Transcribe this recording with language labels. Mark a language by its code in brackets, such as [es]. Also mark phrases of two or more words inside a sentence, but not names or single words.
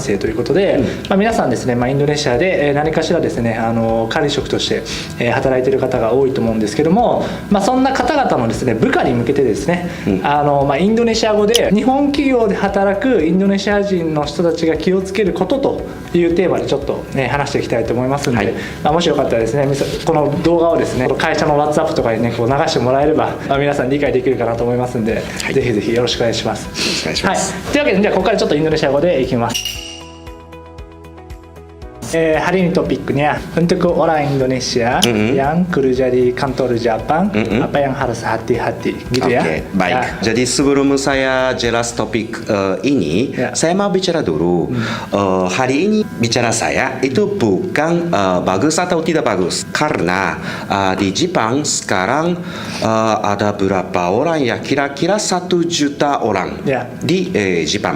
[ja] 性ということで、皆さんですね、インドネシアで何かしらですね管理職として働いている方が多いと思うんですけども、そんな方々のですね部下に向けてですね、インドネシア語で日本企業で働くインドネシア人の人たちが気をつけることというテーマでちょっと、話していきたいと思いますので、もしよかったらですねこの動画をですね会社の WhatsApp とかにねこう流してもらえれば、皆さん理解できるかなと思いますので、ぜひぜひよろしくお願いします。よろしくお願いします。というわけでじゃあここからちょっとインドネシア語でいきます。 [id] hari ini topiknya untuk orang Indonesia yang kerja di kantor Jepang, apa yang harus hati-hati gitu ya. Oke, baik. Jadi sebelum saya jelas topik ini, saya mau bicara dulu. Hari ini bicara saya itu bukan bagus atau tidak bagus, karena di Jepang sekarang ada berapa orang ya, kira-kira 1 juta orang di Jepang.